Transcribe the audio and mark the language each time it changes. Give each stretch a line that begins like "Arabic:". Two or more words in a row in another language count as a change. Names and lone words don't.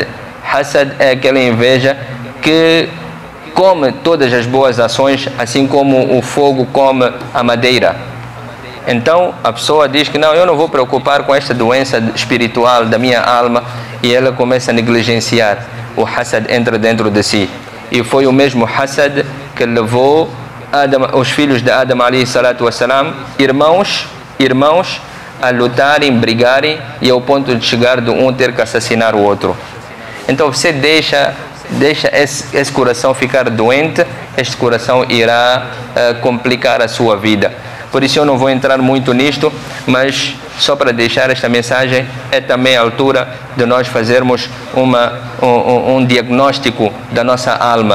Portuguese: Hasad é aquela inveja que come todas as boas ações, assim como o fogo come a madeira. Então a pessoa diz que não, eu não vou preocupar com esta doença espiritual da minha alma, e ela começa a negligenciar. O hasad entra dentro de si, e foi o mesmo hasad que levou os filhos de Adam
Arabic: عليه الصلاة والسلام,
Portuguese: irmãos, a lutarem, brigarem, e ao ponto de chegar de um ter que assassinar o outro. Então você deixa esse coração ficar doente, este coração irá complicar a sua vida. Por isso eu não vou entrar muito nisto, mas só para deixar esta mensagem, é também a altura de nós fazermos um diagnóstico da nossa alma.